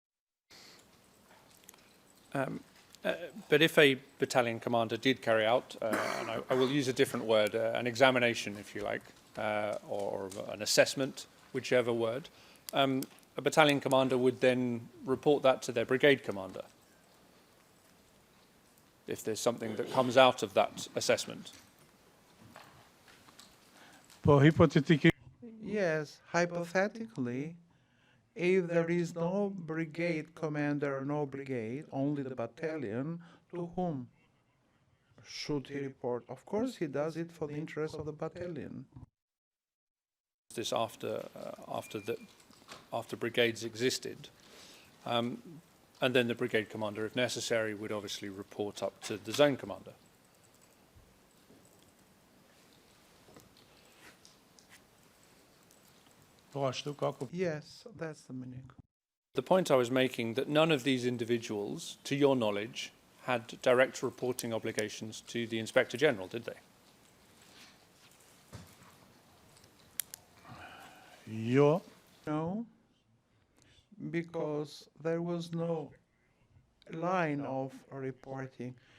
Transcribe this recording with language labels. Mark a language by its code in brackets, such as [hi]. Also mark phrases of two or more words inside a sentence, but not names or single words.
[en] But if a battalion commander did carry out, and I will use a different word, an examination, if you like, or an assessment, whichever word, a battalion commander would then report that to their brigade commander if there's something that comes out of that assessment. [sq] Po hipotetikisht [en] Yes, hypothetically, if there is no brigade commander, no brigade, only the battalion, to whom should he report? Of course, he does it for the interest of the battalion. This after brigades existed, and then the brigade commander, if necessary, would obviously report up to the zone commander. [sq] po ashtu ka kuptim. [en] Yes, that's the meaning. The point I was making, that none of these individuals, to your knowledge, had direct reporting obligations to the Inspector General, did they? [sq] Jo, [en] No, because there was no line of reporting.